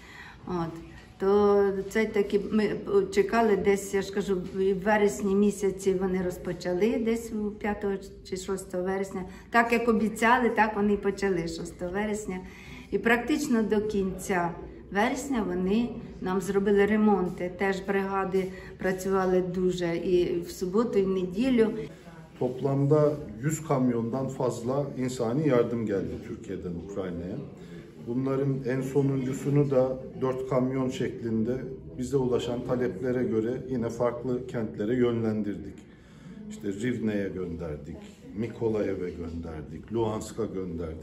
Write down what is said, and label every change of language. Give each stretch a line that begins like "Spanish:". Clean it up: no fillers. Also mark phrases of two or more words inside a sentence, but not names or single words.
Ukrainian: То це таки ми чекали десь, я ж кажу, в вересні місяці вони розпочали, десь 5 чи 6 вересня. Так як обіцяли, так вони і почали 6 вересня. І практично до кінця вересня вони нам зробили ремонти. Теж бригади працювали дуже і в суботу, і в неділю.
Turkish: Toplamda 100 kamyondan fazla insani yardım geldi Türkiye'den Ukrayna'ya. Bunların en sonuncusunu da 4 kamyon şeklinde bize ulaşan taleplere göre yine farklı kentlere yönlendirdik. İşte Rivne'ye gönderdik, Mikolayev'e gönderdik, Luhansk'a gönderdik.